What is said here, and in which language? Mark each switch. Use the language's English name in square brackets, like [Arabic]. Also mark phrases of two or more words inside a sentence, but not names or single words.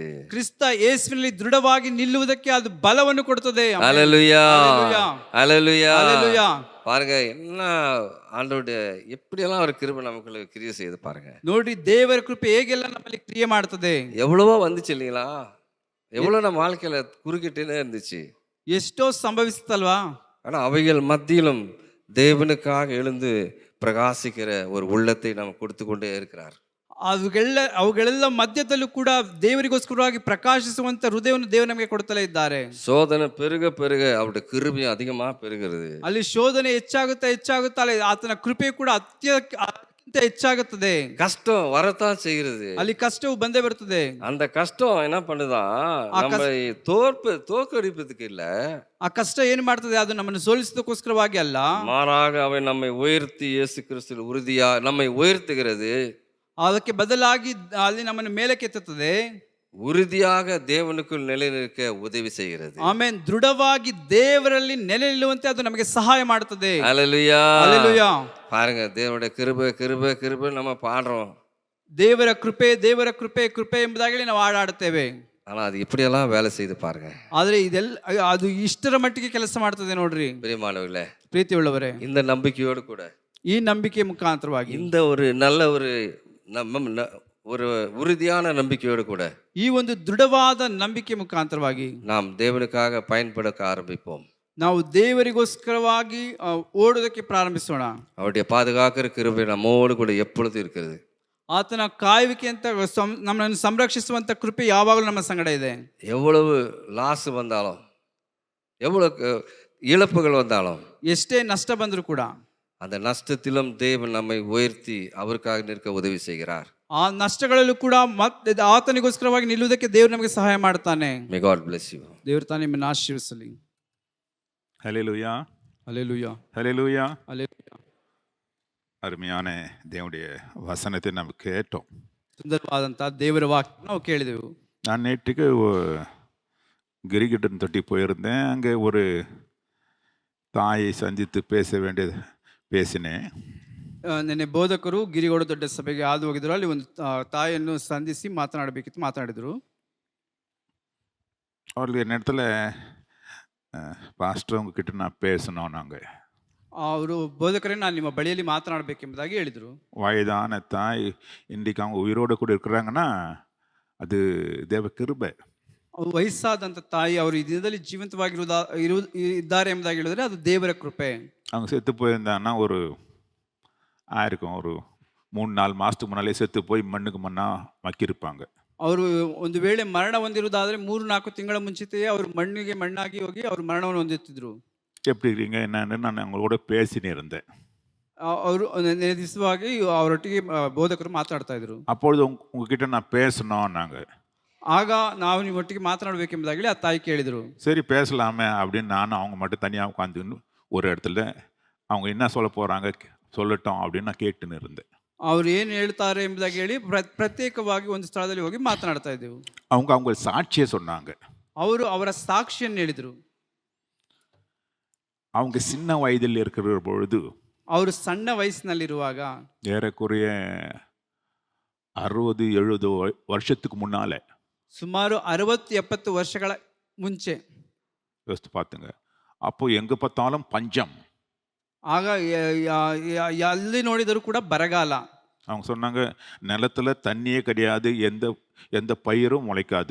[Kannada] ಕ್ರಿಸ್ತ ಯೇಸುವಿನಲ್ಲಿ ದೃಢವಾಗಿ ನಿಲ್ಲುವುದಕ್ಕೆ ಅದು ಬಲವನ್ನು ಕೊಡುತ್ತದೆ. [Tamil] அல்லேலூயா அல்லேலூயா. அல்லேலூயா. அல்லேலூயா. பாருங்க, என்ன ஆண்டவருடைய எப்படியெல்லாம் ஒரு கிருபை நமக்கு கிரியை செய்து பாருங்க. [Kannada] ನೋಡ್ರಿ, ದೇವರ ಕೃಪೆ ಹೇಗೆಲ್ಲ ನಮ್ಮಲ್ಲಿ ಕ್ರಿಯೆ ಮಾಡ್ತದೆ. [Tamil] எவ்வளவோ வந்துச்சு இல்லைங்களா? எவ்வளவு நம்ம வாழ்க்கையில குறுக்கிட்டே இருந்துச்சு, [Kannada] ಎಷ್ಟೋ ಸಂಭವಿಸುತ್ತಲ್ವಾ? [Tamil] ஆனா அவைகள் மத்தியிலும் தேவனுக்காக எழுந்து பிரகாசிக்கிற ஒரு உள்ளத்தை நம்ம கொடுத்து கொண்டே இருக்கிறார். [Kannada] ಅವುಗಳೆಲ್ಲ ಮಧ್ಯದಲ್ಲೂ ಕೂಡ ದೇವರಿಗೋಸ್ಕರವಾಗಿ ಪ್ರಕಾಶಿಸುವಂತ ಹೃದಯವನ್ನು ದೇವರು ನಮಗೆ ಕೊಡ್ತಲೇ ಇದ್ದಾರೆ. [Tamil] சோதனை பெருக பெருக அவருடைய கிருபையும் அதிகமா பெருகிறது. [Kannada] ಅಲ್ಲಿ ಶೋಧನೆ ಹೆಚ್ಚಾಗುತ್ತಾ ಆತನ ಕೃಪೆ ಕೂಡ ಅತ್ಯಂತ ಹೆಚ್ಚಾಗುತ್ತದೆ. [Tamil] கஷ்டம் வரத்தான் செய்கிறது. [Kannada] ಅಲ್ಲಿ ಕಷ್ಟವು ಬಂದೇ ಬರ್ತದೆ. [Tamil] அந்த கஷ்டம் என்ன பண்ணுதான், நம்ம தோற்கடிப்பதுக்கு இல்ல, [Kannada] ಆ ಕಷ್ಟ ಏನ್ ಮಾಡ್ತದೆ, ಅದು ನಮ್ಮನ್ನು ಸೋಲಿಸೋದಕ್ಕೋಸ್ಕರವಾಗಿ ಅಲ್ಲ, [Tamil] மாறாக அவை நம்மை உயர்த்தி இயேசு கிறிஸ்துவில் உறுதியா நம்மை உயர்த்துகிறது. [Kannada] ಅದಕ್ಕೆ ಬದಲಾಗಿ ಅಲ್ಲಿ ನಮ್ಮನ್ನು ಮೇಲಕ್ಕೆತ್ತುತ್ತದೆ, [Tamil] உறுதியாக தேவனுக்குள் நிலை நிற்க உதவி செய்கிறது. [Kannada] ಆಮೇನ್. ದೃಢವಾಗಿ ದೇವರಲ್ಲಿ ನೆಲೆ ನಿಲ್ಲುವಂತೆ ಅದು ನಮಗೆ ಸಹಾಯ ಮಾಡುತ್ತದೆ. [Tamil] அல்லேலூயா. அல்லேலூயா. பாருங்க, தேவனுடைய கிருபை கிருபை கிருபை நம்ம பாடுறோம். [Kannada] ದೇವರ ಕೃಪೆ ದೇವರ ಕೃಪೆ ಕೃಪೆ ಎಂಬುದಾಗಲಿ ನಾವು ಹಾಡಾಡುತ್ತೇವೆ. [Tamil] ஆனா அது இப்படியெல்லாம் வேலை செய்து பாருங்க. [Kannada] ಆದ್ರೆ ಇದೆಲ್ಲ ಅದು ಇಷ್ಟರ ಮಟ್ಟಿಗೆ ಕೆಲಸ ಮಾಡ್ತದೆ ನೋಡ್ರಿ. [Tamil] பிரியமானவர்களே, [Kannada] ಪ್ರೀತಿಯುಳ್ಳವರೇ, [Tamil] இந்த நம்பிக்கையோடு கூட, [Kannada] ಈ ನಂಬಿಕೆ ಮುಖಾಂತರವಾಗಿ, [Tamil] இந்த ஒரு நல்ல ஒரு உறுதியான நம்பிக்கையோடு கூட, [Kannada] ಈ ಒಂದು ದೃಢವಾದ ನಂಬಿಕೆ ಮುಖಾಂತರವಾಗಿ [Tamil] நாம் தேவனுக்காக பயன்பட ஆரம்பிப்போம். [Kannada] ನಾವು ದೇವರಿಗೋಸ್ಕರವಾಗಿ ಓಡೋದಕ್ಕೆ ಪ್ರಾರಂಭಿಸೋಣ. [Tamil] அவருடைய பாதுகாக்கிற கிருபை நம்மோடு கூட எப்பொழுதும் இருக்கிறது. [Kannada] ಆತನ ಕಾಯುವಿಕೆ ಅಂತ ನಮ್ಮನ್ನು ಸಂರಕ್ಷಿಸುವಂತ ಕೃಪೆ ಯಾವಾಗಲೂ ನಮ್ಮ ಸಂಗಡ ಇದೆ. [Tamil] எவ்வளவு லாஸ் வந்தாலும், எவ்வளவு இழப்புகள் வந்தாலும், [Kannada] ಎಷ್ಟೇ ನಷ್ಟ ಬಂದರೂ ಕೂಡ [Tamil] அந்த நஷ்டத்திலும் தேவன் நம்மை உயர்த்தி அவருக்காக நிற்க உதவி செய்கிறார். [Kannada] ಆ ನಷ್ಟಗಳಲ್ಲೂ ಕೂಡ ಮತ್ತೆ ಆತನಿಗೋಸ್ಕರವಾಗಿ ನಿಲ್ಲುವುದಕ್ಕೆ ದೇವರು ನಮಗೆ ಸಹಾಯ ಮಾಡ್ತಾನೆ. [English] May God bless you. [Kannada] ದೇವರು ತಾನೇ ನಿಮ್ಮನ್ನು ಆಶೀರ್ವದಿಸಲಿ. [Tamil] ஹல்லேலூயா. அல்லேலூயா. ஹல்லேலூயா. அல்லேலூயா. அருமையான தேவனுடைய வசனத்தை நம்ம கேட்டோம். [Kannada] ಸುಂದರವಾದಂತ ದೇವರ ವಾಕ್ಯ ನಾವು ಕೇಳಿದೆವು. [Tamil] நான் நேற்றுக்கு கிரிக்கெட்டன் தொட்டி போயிருந்தேன். அங்கே ஒரு தாயை சந்தித்து பேசினேன். [Kannada] ನಿನ್ನೆ ಬೋಧಕರು ಗಿರಿಗೋಡು ದೊಡ್ಡ ಸಭೆಗೆ ಹಾದು ಹೋಗಿದ್ರು. ಅಲ್ಲಿ ಒಂದು ತಾಯಿಯನ್ನು ಸಂಧಿಸಿ ಮಾತನಾಡಬೇಕಿತ್ತು, ಮಾತನಾಡಿದರು. [Tamil] அவர்கள் என்னிடத்துல பாஸ்டர் உங்ககிட்ட நான் பேசணும். நாங்கள் [Kannada] ಅವರು ಬೋಧಕರೇ, ನಾನು ನಿಮ್ಮ ಬಳಿಯಲ್ಲಿ ಮಾತನಾಡಬೇಕೆಂಬುದಾಗಿ ಹೇಳಿದರು. [Tamil] வயதான தாய் இன்றைக்கு அவங்க உயிரோடு கூட இருக்கிறாங்கன்னா அது தேவ கிருபை. [Kannada] ಅವ್ರು ವಯಸ್ಸಾದಂಥ ತಾಯಿ ಅವರು ಈ ದಿನದಲ್ಲಿ ಇದ್ದಾರೆ ಎಂಬುದಾಗಿ ಹೇಳಿದ್ರೆ ಅದು ದೇವರ ಕೃಪೆ. [Tamil] அவங்க செத்து போயிருந்தாங்கன்னா ஒரு ஆயிருக்கும், ஒரு 3-4 மாதத்துக்கு முன்னாலே செத்து போய் மண்ணுக்கு மண்ணாக மக்கியிருப்பாங்க. [Kannada] ಅವರು ಒಂದು ವೇಳೆ ಮರಣ ಹೊಂದಿರುವುದಾದರೆ 3-4 ತಿಂಗಳ ಮುಂಚಿತೆಯೇ ಅವರು ಮಣ್ಣಿಗೆ ಮಣ್ಣಾಗಿ ಹೋಗಿ ಅವರು ಮರಣವನ್ನು ಹೊಂದುತ್ತಿದ್ರು. [Tamil] எப்படி இருக்கீங்க என்னன்னு நான் அவங்களோட பேசினே இருந்தேன். [Kannada] ಅವರು ದಿವಸವಾಗಿ ಅವರೊಟ್ಟಿಗೆ ಬೋಧಕರು ಮಾತಾಡ್ತಾ ಇದ್ರು. [Tamil] அப்பொழுது உங்ககிட்ட நான் பேசணும். நாங்கள் [Kannada] ಆಗ ನಾವು ನಿಮ್ಮೊಟ್ಟಿಗೆ ಮಾತನಾಡಬೇಕೆಂಬುದಾಗಿ ಆ ತಾಯಿ ಕೇಳಿದರು. [Tamil] சரி பேசலாமே அப்படின்னு நானும் அவங்க மட்டும் தனியாக உட்காந்துன்னு ஒரு இடத்துல அவங்க என்ன சொல்ல போகிறாங்க சொல்லட்டும் அப்படின்னு நான் கேட்டுன்னு இருந்தேன். [Kannada] ಅವ್ರು ಏನು ಹೇಳ್ತಾರೆ ಎಂಬುದಾಗಿ ಹೇಳಿ ಪ್ರತ್ಯೇಕವಾಗಿ ಒಂದು ಸ್ಥಳದಲ್ಲಿ ಹೋಗಿ ಮಾತನಾಡ್ತಾ ಇದ್ದೆವು. [Tamil] அவங்க சாட்சியை சொன்னாங்க. [Kannada] ಅವರು ಅವರ ಸಾಕ್ಷಿಯನ್ನು ಹೇಳಿದರು. [Tamil] அவங்க சின்ன வயதில் இருக்கிற பொழுது [Kannada] ಅವರು ಸಣ್ಣ ವಯಸ್ಸಿನಲ್ಲಿರುವಾಗ [Tamil] ஏறக்குறைய 60-70 வருஷத்துக்கு முன்னாலே, [Kannada] ಸುಮಾರು 60-70 ವರ್ಷಗಳ ಮುಂಚೆ, [Tamil] யோசித்து பார்த்துங்க, அப்போ எங்கே பார்த்தாலும் பஞ்சம். [Kannada] ಆಗ ಎಲ್ಲಿ ನೋಡಿದರೂ ಕೂಡ ಬರಗಾಲ. [Tamil] அவங்க சொன்னாங்க நிலத்துல தண்ணியே கிடையாது, எந்த எந்த பயிரும் முளைக்காது,